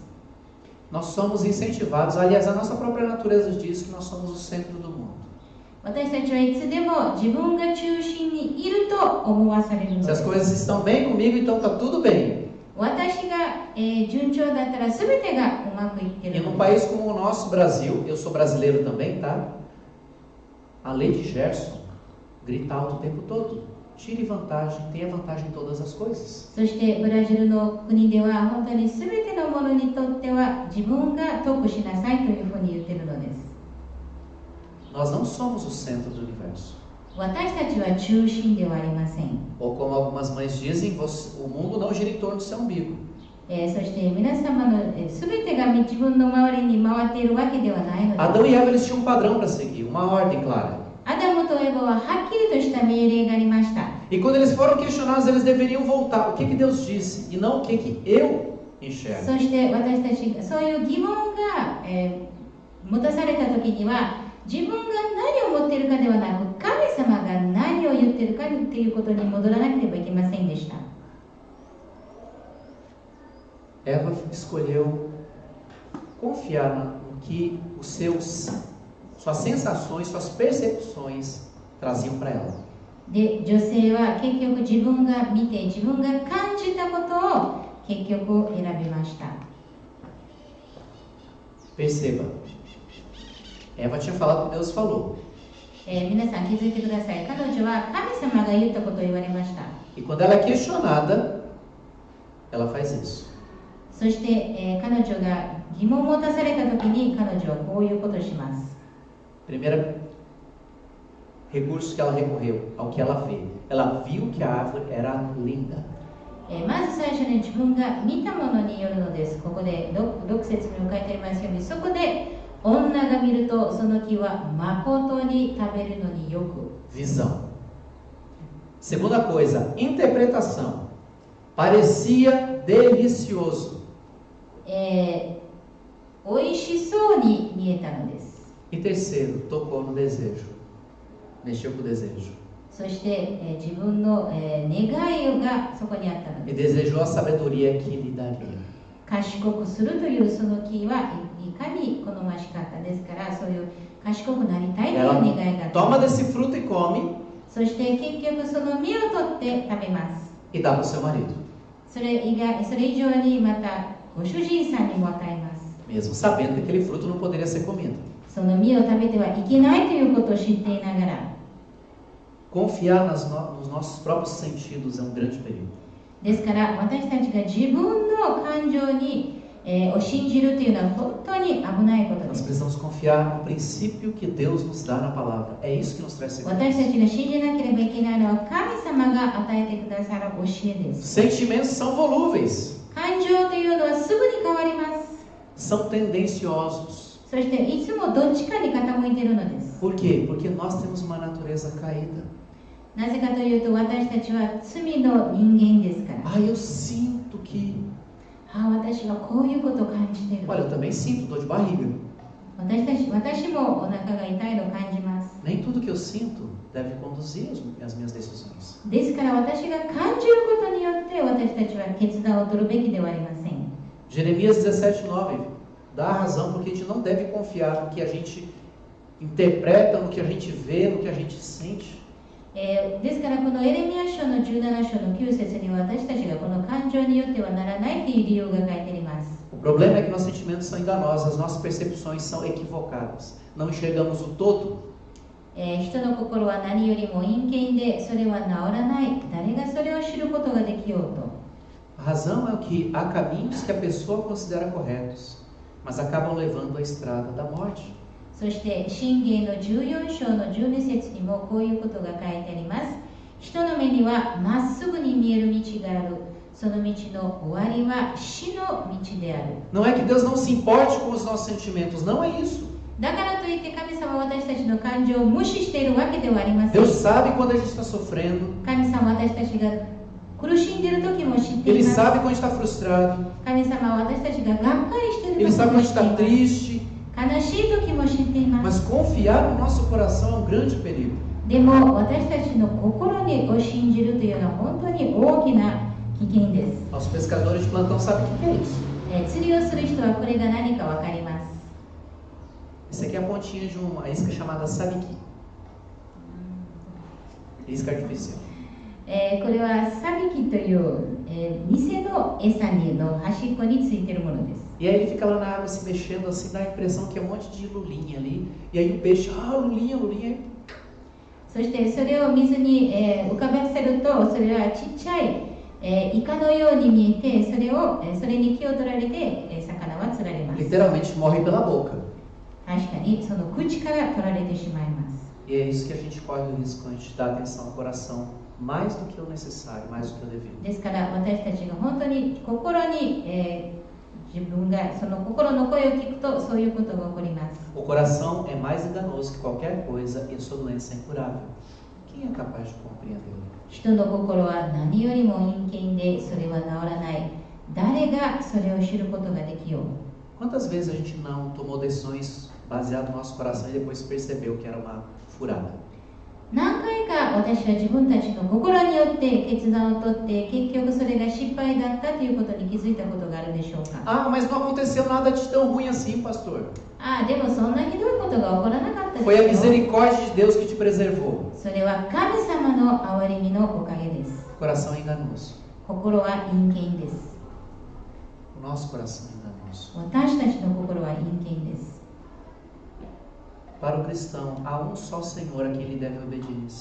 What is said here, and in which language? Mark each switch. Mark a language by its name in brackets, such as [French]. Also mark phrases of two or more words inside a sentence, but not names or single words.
[Portuguese] Nós somos incentivados, aliás, a nossa própria natureza diz que nós somos o centro do mundo. [Japanese] 私たちはいつでも自分が中心にいると思わされるの [Portuguese] Se [Japanese] で [Portuguese] as [Japanese] す。 [Portuguese] coisas estão bem comigo, então está tudo bem. [Japanese] 私が、順調だったら全てがうまくいってい [Portuguese] E [Japanese] るの [Portuguese] num [Japanese] です。 [Portuguese] país como o nosso Brasil, eu sou brasileiro também, tá? A lei de Gerson grita alto o tempo todo. tire vantagem, tenha vantagem em todas as coisas. [Japanese] そしてブラジルの国では本当に全てのものにとっては自分が得しなさいというふうに言っているのです。 [Portuguese] Nós não somos o centro do universo. [Japanese] 私たちは中心ではありません。 [Portuguese] Ou como algumas mães dizem, o mundo não gira em torno do seu umbigo. [Japanese] そして皆様の全てが自分の周りに回っているわけではないのです。 [Portuguese] Adão e Eva eles tinham um padrão para seguir, uma ordem clara. [Japanese] アダムとエバははっきりとした命令がありました。 [Portuguese] E quando eles foram questionados, eles deveriam voltar. O que Deus disse e não o que eu enxergo. [Japanese] そして私たちがそういう疑問が、持たされた時には自分が何を持っているかではなく神様が何を言っているかということに戻らなければいけませんでした。 [Portuguese] Eva escolheu confiar no que suas sensações, suas percepções traziam para ela. [Japanese] で、女性は結局自分が見て自分が感じたことを結局選びました。 [Portuguese] Perceba, Eva tinha falado o que Deus falou. [Japanese] 皆さん気づいてください。彼女は神様が言ったことを言われました。 [Portuguese] E quando ela é questionada, ela faz isso. [Japanese] そして、彼女が疑問を持たされたときに彼女はこういうことをします。 [Portuguese] Primeiro recurso que ela recorreu, ao que ela vê. Ela viu que a árvore era linda. [Japanese] まず最初に自分が見たものによるのです。ここで6節にも書いてありますように、そこで女が見るとその木は誠に食べるのによく。 [Portuguese] Visão. Segunda coisa, interpretação. Parecia delicioso. [Japanese] おいしそうに見えたのです。 [Portuguese] E terceiro, tocou no desejo. Mexeu com o desejo. [Japanese] そして、自分の、願いがそこにあったの [Portuguese] E [Japanese] です。 [Portuguese] desejou a sabedoria que lhe daria. [Japanese] 賢くするというその木はいかに好ましかったですから、そういう賢くなりたいという [Portuguese] Ela [Japanese] 願いがあった。 [Portuguese] toma desse fruto e come [Japanese] そして結局その実を取って食べます。 [Portuguese] e dá para o seu marido. [Japanese] それ以上にまたご主人さんにも与えます。 [Portuguese] Mesmo sabendo que aquele fruto não poderia ser comido. [Japanese] その実を食べてはいけないということを知っていながら。 [Portuguese] Confiar nos nossos próprios sentidos é um grande perigo. [Japanese] ですから私たちが自分の感情に、を信じるというのは本当に危ないことで [Portuguese] Nós [Japanese] す。 [Portuguese] precisamos confiar no princípio que Deus nos dá na palavra. É isso que nos traz segurança. [Japanese] 私たちが信じなければいけないのは神様が与えてくださる教えです。 [Portuguese] Sentimentos são volúveis, [Japanese] 感情というのはすぐに変わります。 [Portuguese] são tendenciosos. [Japanese] そしていつもどっちかに傾いているのです。 [Portuguese] Por quê? Porque nós temos uma natureza caída. [Japanese] なぜかというと私たちは罪の人間ですから。 [Portuguese] Ah, eu sinto que... [Japanese] 私はこういうことを感じている。 [Portuguese] Olha, eu também sinto dor de barriga. [Japanese] 私もお腹が痛いのを感じます。 [Portuguese] Nem tudo que eu sinto deve conduzir as minhas decisões. [Japanese] ですから私が感じることによって私たちは決断を取るべきではありません。 [Portuguese] Jeremias 17:9 dá a razão porque a gente não deve confiar no que a gente interpreta, no que a gente vê, no que a gente sente. [Japanese] ですからこのエレミヤ書の17章の9節には私たちがこの感情によってはならないという理由が書いてあります。 [Portuguese] O problema é que nossos sentimentos são enganosos, as nossas percepções são equivocadas. Não enxergamos o todo. [Japanese] 人の心は何よりも陰険でそれは治らない。誰がそれを知ることができようと。 [Portuguese] A razão é que há caminhos que a pessoa considera corretos, mas acabam levando à estrada da morte. [Japanese] そして箴言の14章の12節にもこういうことが書いてあります。人の目にはまっすぐに見える道がある。その道の終わりは死の道である。 [Portuguese] Não é que Deus não se importe com os nossos sentimentos, não é isso. [Japanese] だからといって神様は私たちの感情を無視しているわけではありません。 [Portuguese] Deus sabe quando a gente está sofrendo, [Japanese] 神様は私たちが苦しんでいる時も知ってい [Portuguese] Ele [Japanese] ます。 [Portuguese] sabe quando a gente está frustrado, [Japanese] 神様は私たちががっかりしている [Portuguese] Ele [Japanese] 時 [Portuguese] sabe [Japanese] も [Portuguese] quando a [Japanese] 知 [Portuguese] gente [Japanese] ってい [Portuguese] está [Japanese] ます。 [Portuguese] triste, [Japanese] 悲しい時も知っています。 [Portuguese] mas confiar no nosso coração é um grande perigo. [Japanese] でも私たちの心を信じるというのは本当に大きな危険です。 [Portuguese] Os pescadores de plantão sabem o que é isso. [Japanese] 釣りをする人はこれが何か分かります。 [Portuguese] Essa aqui é a pontinha de uma isca chamada sabiki. Isca artificial. [Japanese] これはサビキという、偽の餌の端っこについているものです。 [Portuguese] E aí ele fica lá na água se mexendo assim, dá a impressão que é um monte de lulinha ali. E aí o peixe, lulinha, lulinha. [Japanese] そしてそれを水に、浮かばせると、それはちっちゃい、イカのように見えて、それに気を取られて、魚は釣られます。 [Portuguese] Literalmente morre pela boca. [Japanese] 確かにその口から取られてしまいます。 [Portuguese] E é isso que a gente corre o risco quando a gente dá atenção ao coração mais do que o necessário, mais do que o devido. [Japanese] ですから私たちが本当に心に、自分がその心の声を聞くとそういうことが起こります。 [Portuguese] O coração é mais enganoso que qualquer coisa e a sua doença é incurável. Quem é capaz de compreendê-lo? [Japanese] 人の心は何よりも陰険でそれは治らない。誰がそれを知ることができよう。 [Portuguese] Quantas vezes a gente não tomou decisões baseadas no nosso coração e depois percebeu que era uma furada? [Japanese] 何回か私は自分たちの心によって決断をとって結局それが失敗だったということに気づいたことがあるでしょうか。 [Portuguese] Ah, mas não aconteceu nada de tão ruim assim, pastor. [Japanese] でもそんなひどいことが起こらなかったですよ。 [Portuguese] Foi a misericórdia de Deus que te preservou. [Japanese] それは神様の憐れみのおかげです。 [Portuguese] Coração enganoso. [Japanese] 心は陰険です。 [Portuguese] O nosso coração é enganoso. [Japanese] 私たちの心は陰険です。 [Portuguese] Para o cristão, há um só Senhor a quem ele deve obediência.